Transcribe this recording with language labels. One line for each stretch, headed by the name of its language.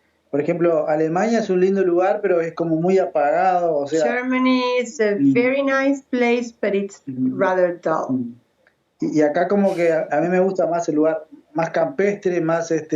Spanish: Por ejemplo, Alemania es un lindo lugar, pero es como muy apagado. O sea,
English: Germany is a very nice place, but it's rather dull.
Spanish: Y acá como que a mí me gusta más el lugar más campestre, más